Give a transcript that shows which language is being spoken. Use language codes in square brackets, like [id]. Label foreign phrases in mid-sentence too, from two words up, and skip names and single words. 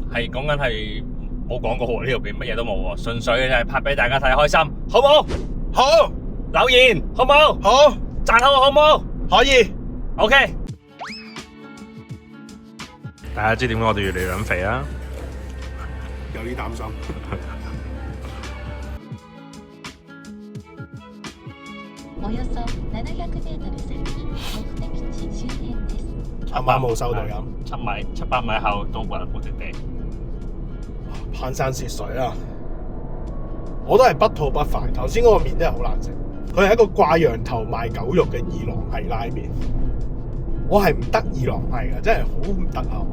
[yue] 係講緊係冇講過喎，呢條片乜嘢都冇喎，純粹嘅就係拍俾大家睇開心，好冇？好，留言好冇？好，讚好好冇？可以。 OK。大家知點解我哋越嚟越肥啦？有啲擔心。 [ja] およそ700メートル先、目的地周辺です。 [yue] 啱啱冇收到音。 700米後到目的地。攀山涉水啦，我都係不吐不快。頭先嗰個麵真係好難食，佢係一個掛羊頭賣狗肉嘅二郎系拉麵。我係唔得二郎系嘅，真係好唔得啊！